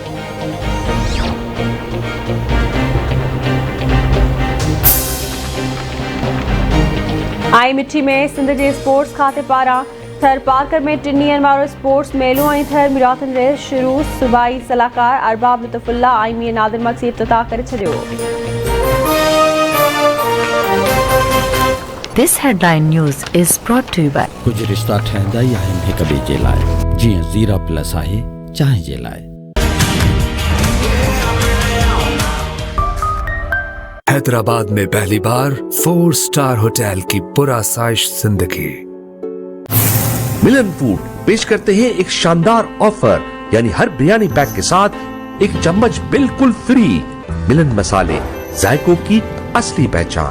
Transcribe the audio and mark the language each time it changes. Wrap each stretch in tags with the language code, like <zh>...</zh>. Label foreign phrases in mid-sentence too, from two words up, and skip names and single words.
<sd>आई मिठी में सिंध जे स्पोर्ट्स खाते पारां थर पार्कर में 3 ॾींहनि वारो स्पोर्ट्स मेलो ऐं थर मैराथन रेस शुरू। सूबाई सलाहकार अरबाब लुत्फ़ुल्ला ऐं मीर नादिर मक्सी इफ़्तिताह करे छॾियो।</sd> <en>This headline news is brought to you by</en> <sd>कुछ रिश्ता ठहंदा ई आहिनि हिक ॿिए जे लाइ, जीअं ज़ीरा प्लस आहे चांहि जे लाइ।</sd> <hi>हैदराबाद में पहली बार 4</hi> <en>star hotel</en> <hi>की पुरआसाइश जिंदगी। मिलन फूड पेश करते हैं एक शानदार ऑफर। यानी हर बिरयानी पैक के साथ 1 चम्मच बिल्कुल फ्री। मिलन मसाले, जायकों की असली पहचान।</hi>